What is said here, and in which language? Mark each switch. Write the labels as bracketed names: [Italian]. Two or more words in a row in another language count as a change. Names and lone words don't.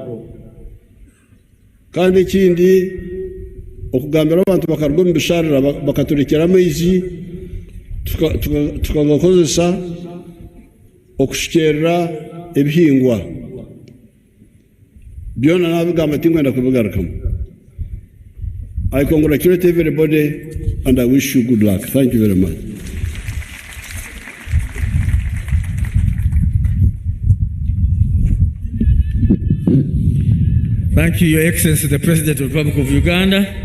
[Nyankole] kandi ikindi okugambira abantu bakarwa mu bisharira bakaturekera amaizi tukagakozesa okushikerera ebihingwa byona nabigamba tingwenda kubigarukamu. [English] I congratulate everybody and I wish you good luck. Thank you very much. Thank you, Your Excellency, the President of the Republic of Uganda.